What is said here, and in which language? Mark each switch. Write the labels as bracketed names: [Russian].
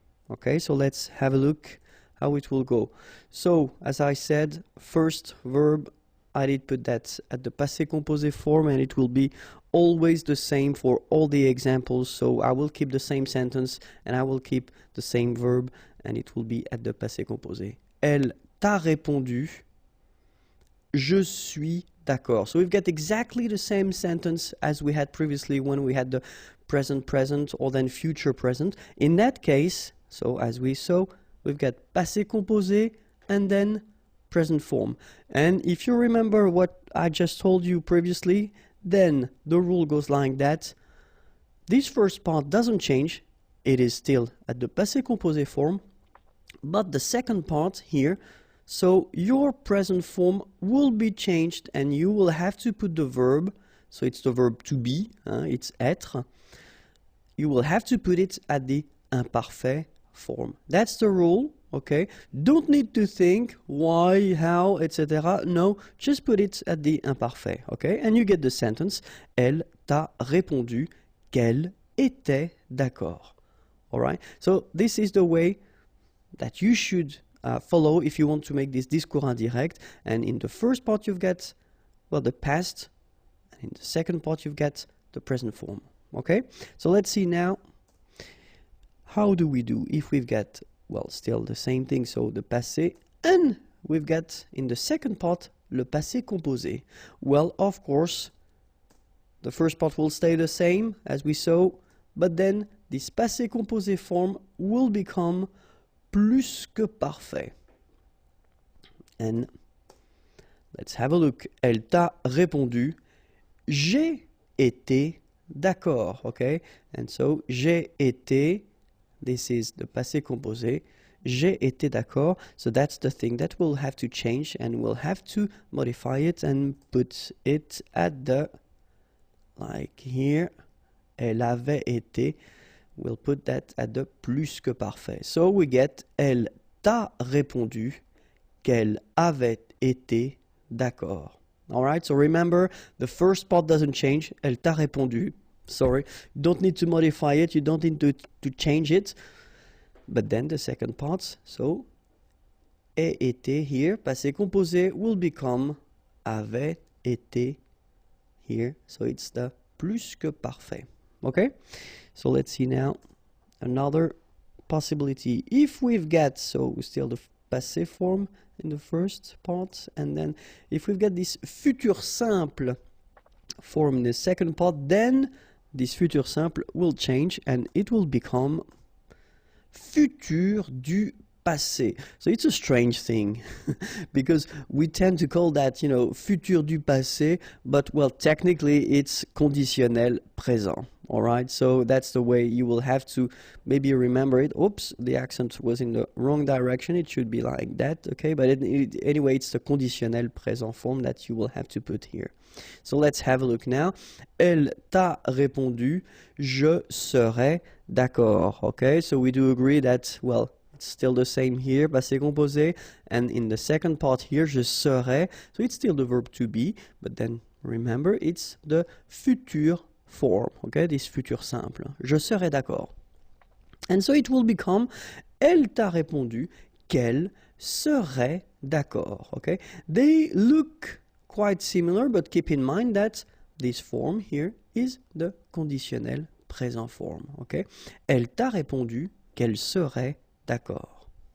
[English] Okay, so let's have a look how it will go. So, as I said, first verb, I did put that at the passé composé form, and it will be always the same for all the examples. So I will keep the same sentence and I will keep the same verb, and it will be at the passé composé. [French] Elle t'a répondu, je suis d'accord. [English] So we've got exactly the same sentence as we had previously when we had the present present or then future present. In that case, so as we saw, we've got passé composé and then present form. And if you remember what I just told you previously, then the rule goes like that. This first part doesn't change. It is still at the passé composé form. But the second part here, so your present form will be changed and you will have to put the verb, so it's the verb to be, it's être. You will have to put it at the imparfait form. That's the rule, okay? Don't need to think why, how, etc. No, just put it at the imparfait, okay? And you get the sentence, [French] elle t'a répondu qu'elle était d'accord. [English] All right? So this is the way that you should follow if you want to make this discours indirect. And in the first part you've got, well, the past. And in the second part you've got the present form. Okay? So let's see now, how do we do if we've got, well, still the same thing, so the passé, and we've got in the second part le passé composé. Well, of course, the first part will stay the same as we saw, but then this passé composé form will become plus que parfait. And let's have a look. [French] Elle t'a répondu, j'ai été d'accord, okay? [English] And so, [French] j'ai été, [English] this is the passé composé, [French] j'ai été d'accord. [English] So that's the thing that we'll have to change, and we'll have to modify it and put it at the, like here, [French] elle avait été. [English] We'll put that at the plus que parfait. So we get, [French] elle t'a répondu qu'elle avait été d'accord. [English] All right, so remember, the first part doesn't change. [French] Elle t'a répondu. [English] Sorry, you don't need to modify it. You don't need to change it. But then the second part, so, ait été here, passé composé, will become [French] avait été [English] here. So it's the plus que parfait. Okay? So let's see now another possibility. If we've got, so still the passé form in the first part, and then if we've got this futur simple form in the second part, then this futur simple will change and it will become futur du passé. So it's a strange thing because we tend to call that, you know, futur du passé, but well, technically it's conditionnel présent. All right, so that's the way you will have to maybe remember it. Oops, the accent was in the wrong direction. It should be like that, okay? But anyway, it's the conditionnel présent form that you will have to put here. So let's have a look now. [French] Elle t'a répondu, je serai d'accord. [English] Okay, so we do agree that, well, it's still the same here, passé composé, and in the second part here, [French] je serai. [English] So it's still the verb to be, but then remember, it's the futur form, okay, this futur simple. [French] Je serai d'accord. [English] And so it will become, [French] elle t'a répondu qu'elle serait d'accord, okay? [English] They look quite similar, but keep in mind that this form here is the conditionnel présent form, okay? [French] Elle t'a répondu qu'elle serait d'accord.